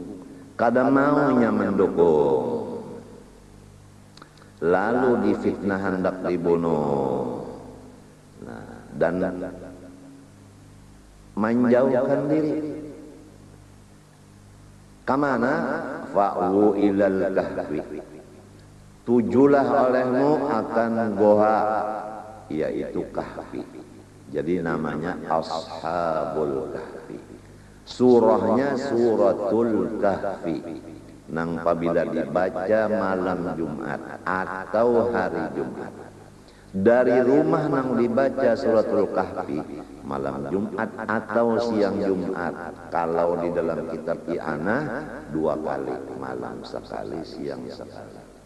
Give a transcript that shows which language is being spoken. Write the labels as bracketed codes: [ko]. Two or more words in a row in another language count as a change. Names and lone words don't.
[id] Kada maunya mendukung, lalu difitnah hendak dibunuh. Nah, dan menjauhkan diri. [bjn] Kamana? [ar] فأووا إلى الكهف. [id] Tujulah olehmu akan goa, yaitu kahfi. Jadi namanya Ashabul Kahfi. Surahnya Suratul Kahfi. Nang apabila dibaca malam Jumat atau hari Jumat. Dari rumah nang dibaca Suratul Kahfi malam Jumat atau siang Jumat. Kalau di dalam kitab I'anah 2 kali, malam sekali, siang sekali.